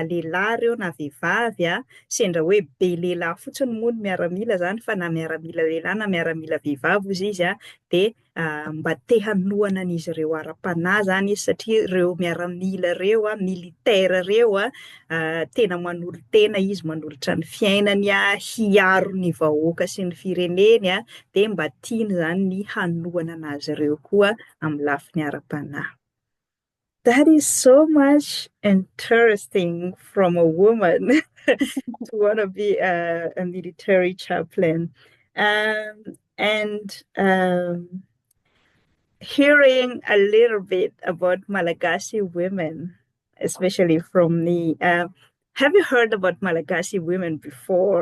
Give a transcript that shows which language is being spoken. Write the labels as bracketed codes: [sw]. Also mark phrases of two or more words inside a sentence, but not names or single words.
[mg] lehilahy ireo na vehivavy sendra hoe be lehilahy fotsiny moa no miaramila zany fa na miaramila lehilahy na miaramila vehivavy ozy izy de mba te hanohana an'izy ireo ara-panahy zany izy satria ireo miaramila ireo militaire ireo tena manolo-tena izy manolotra ny fiainany hiaro ny vahoaka sy ny fireneny de mba tiany zany ny hanohana anazy ireo koa amin'ny lafiny ara-panahy. [en] That is so much interesting from a woman to want to be a military chaplain. And hearing a little bit about Malagasy women, especially from me, have you heard about Malagasy women before?